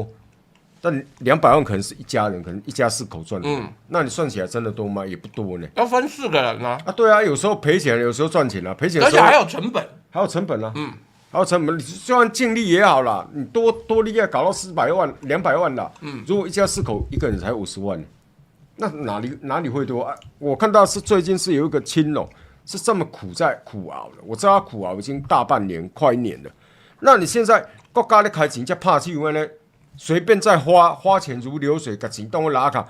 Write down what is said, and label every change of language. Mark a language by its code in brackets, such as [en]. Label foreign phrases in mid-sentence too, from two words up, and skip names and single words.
[zh] 但200萬可能是一家人，可能一家4口賺的。那你算起來真的多嗎？也不多呢。要分4個人啊。對啊，有時候賠錢，有時候賺錢啊。賠錢，而且還有成本，還有成本啊。還有成本，你就算淨利也好啦，你多利搞到400萬、200萬啦。如果一家4口一個人才50 萬，那哪裡會多啊？我看到是最近是有一個青農是這麼苦熬的，我知道他苦熬已經大半年、快1年了。那你現在國家在開錢，才怕去因呢？隨便再花錢如流水，把錢當我拉卡。